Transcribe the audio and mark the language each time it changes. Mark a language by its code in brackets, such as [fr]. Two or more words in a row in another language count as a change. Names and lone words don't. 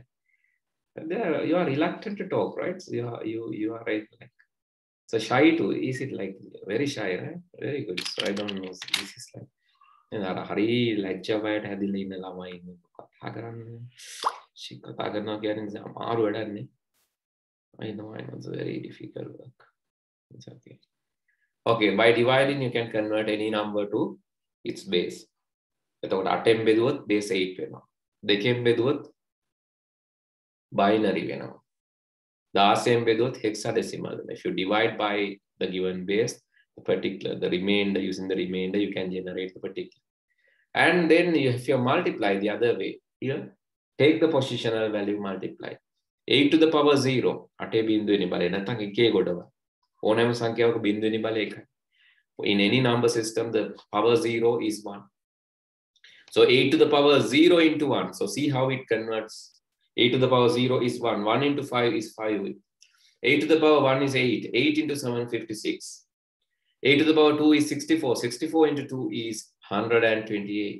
[en] You are reluctant to talk, right? So you are right, like so shy too. Is it like very shy, right? Very good. So I don't know. This is like [si] හරි ලැජ්ජාවයට හැදිලා ඉන්න ළමයි ඉන්නේ කතා කරන්නේ. කතා කරනවා කියන්නේ අමාරු වැඩක් නේ. [en] I know it's very difficult work. It's okay. Okay, by dividing you can convert any number to its base. [si] එතකොට 8ෙන් බෙදුවොත් base 8 වෙනවා. 2ෙන් බෙදුවොත් binary වෙනවා. 16ෙන් බෙදුවොත් hexadecimal වෙනවා. [en] If you divide by the given base, the remainder, using the remainder, you can generate the particular. And then if you multiply the other way, here, take the positional value, multiply. 8 to the power 0. [si] 8 බින්දුවෙනි බලය නැත්නම් එකේ ගොඩව. ඕනෑම සංඛ්‍යාවක බින්දුවෙනි බලය එකයි. [en] In any number system, the power 0 is 1. So 8 to the power 0 into 1. So see how it converts. 8 to the power 0 is 1. 1 into 5 is 5. 8 to the power 1 is 8. 8 into 7, 56. A to the power 2 is 64. 64 into 2 is 128.